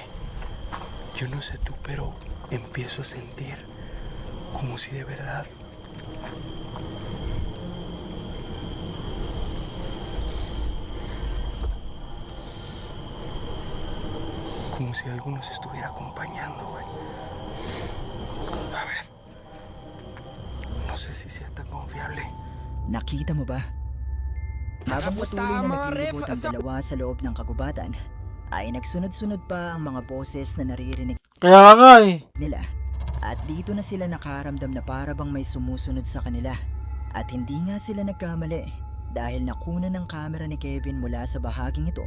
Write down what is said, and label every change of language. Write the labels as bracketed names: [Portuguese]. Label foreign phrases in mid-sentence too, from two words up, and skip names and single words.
[Spanish] Yo no sé tú, pero empiezo a sentir como si de verdad como si algo nos estuviera acompañando, güey. A ver. No sé si sea tan confiable. [Filipino] Nakita mo ba? Habang Kamusta, patuloy na mga naglilibot ref? ang dalawa sa loob ng kagubatan, ay nagsunod-sunod pa ang mga boses na naririnig Kaya nga eh. nila. At dito na sila nakaramdam na para bang may sumusunod sa kanila. At hindi nga sila nagkamali dahil nakuna ng kamera ni Kevin mula sa bahaging ito.